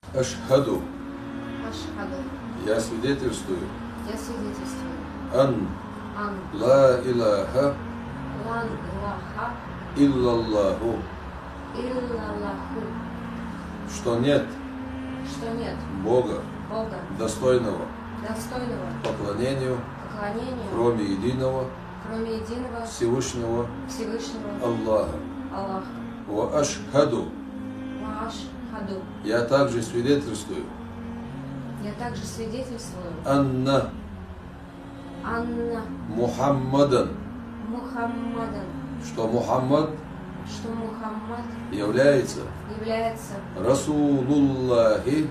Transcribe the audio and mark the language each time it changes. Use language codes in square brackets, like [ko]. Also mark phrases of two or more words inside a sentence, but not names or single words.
[ar] Ашхаду. Ашхаду. [ru] Я свидетельствую. Я свидетельствую. [ar] Ан. Ан. لا إله. لا إله. Иллаллаху. Иллаллаху. [ru] Что нет Что нет Бога, Бога, достойного достойного поклонению, поклонению, кроме единого кроме единого Всевышнего Всевышнего Аллаха. Аллаха. [ar] وأشهد. Ашхаду. [ru] Я также свидетельствую. Я также свидетельствую. [ar] Анна Анна Мухаммадан. Мухаммадан. [ru] Что Мухаммад Что Мухаммад является является [ar] Расулуллахи,